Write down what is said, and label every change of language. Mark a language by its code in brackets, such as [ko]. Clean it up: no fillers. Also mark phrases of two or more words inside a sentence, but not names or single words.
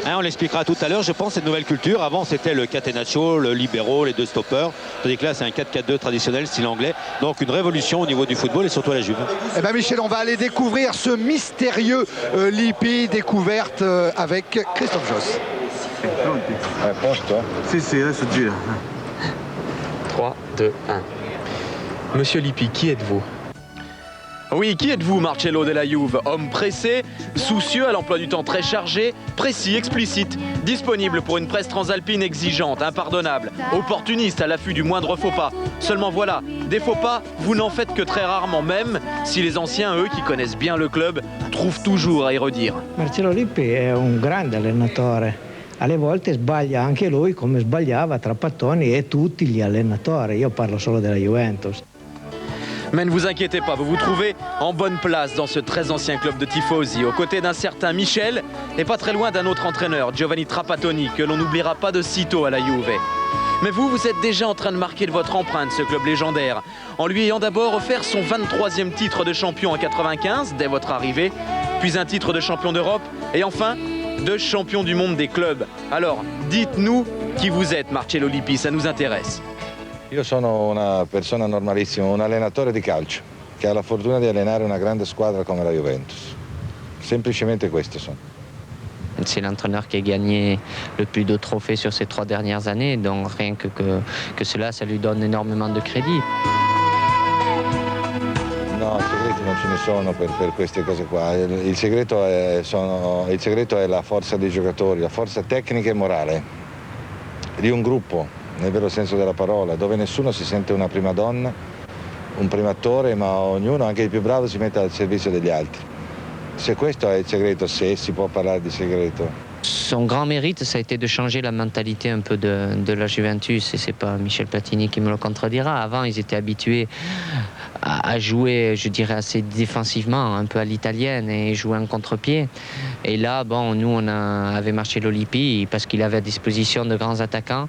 [fr] On l'expliquera tout à l'heure, je pense, cette nouvelle culture. Avant, c'était le catenaccio, le libero, les deux stoppeurs. Tandis que là, c'est un 4-4-2 traditionnel, style anglais. Donc, une révolution au niveau du football et surtout à la Juve. Eh bien, Michel, on va aller découvrir ce mystérieux Lippi, découverte avec Christophe Josse. [it] Posto? Sì, adesso gira. 3, 2, 1. [fr] Monsieur Lippi, qui êtes-vous? Oui, qui êtes-vous, Marcello [it] della Juve? [fr] Homme pressé, soucieux, à l'emploi du temps très chargé, précis, explicite, disponible pour une presse transalpine exigeante, impardonnable, opportuniste à l'affût du moindre faux pas. Seulement voilà, des faux pas, vous n'en faites que très rarement, même si les anciens, eux, qui connaissent bien le club, trouvent toujours à y redire. [it] Marcello Lippi è un grande allenatore. Alle volte sbaglia anche lui, come sbagliava Trapattoni e tutti gli allenatori. Io parlo solo della Juventus. [fr] Mais ne vous inquiétez pas, vous vous trouvez en bonne place dans ce très ancien club de tifosi, aux côtés d'un certain Michel et pas très loin d'un autre entraîneur, Giovanni Trapattoni, que l'on n'oubliera pas de sitôt à la Juve. Mais vous êtes déjà en train de marquer de votre empreinte ce club légendaire, en lui ayant d'abord offert son 23e titre de champion en 95, dès votre arrivée, puis un titre de champion d'Europe, et enfin, de champion du monde des clubs. Alors, dites-nous qui vous êtes, Marcello Lippi, ça nous intéresse. [it] Io sono una persona normalissima, un allenatore di calcio che ha la fortuna di allenare una grande squadra come la Juventus. Semplicemente questo sono. [fr] C'est l'entraîneur qui a gagné le plus de trophées sur ces 3 dernières années, donc rien que cela, ça lui donne énormément de crédit. [it] No, segreti non ce ne sono per queste cose qua. Il segreto è la forza dei giocatori, la forza tecnica e morale di un gruppo, nel vero senso della parola, dove nessuno si sente una prima donna, un primo attore, ma ognuno, anche il più bravo, si mette al servizio degli altri. Se questo è il segreto, se si può parlare di segreto. [fr] Son grand mérite, ça a été de changer la mentalité un peu de la Juventus, et c'est pas Michel Platini qui me le contredira. Avant, ils étaient habitués à jouer, je dirais, assez défensivement, un peu à l'italienne, et jouer en contre-pied. Et là, bon, nous, on avait Marcello Lippi, parce qu'il avait à disposition de grands attaquants.